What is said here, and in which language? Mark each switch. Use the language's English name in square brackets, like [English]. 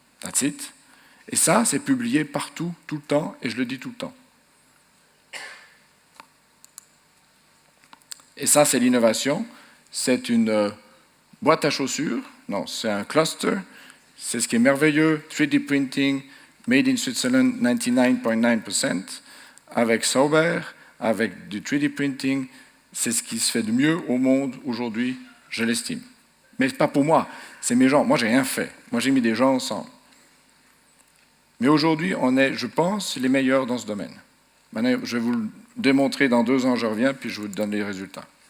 [English] That's it. [French] Et ça, c'est publié partout, tout le temps, et je le dis tout le temps. Et ça, c'est l'innovation. C'est une boîte à chaussures. Non, c'est un cluster. C'est ce qui est merveilleux. [English] 3D printing, made in Switzerland, 99.9%. [French] Avec Sauber, avec du 3D printing, c'est ce qui se fait de mieux au monde aujourd'hui, je l'estime. Mais pas pour moi, c'est mes gens. Moi, j'ai rien fait. Moi, j'ai mis des gens ensemble. Mais aujourd'hui, on est, je pense, les meilleurs dans ce domaine. Maintenant, je vais vous le démontrer dans 2 ans, je reviens, puis je vous donne les résultats.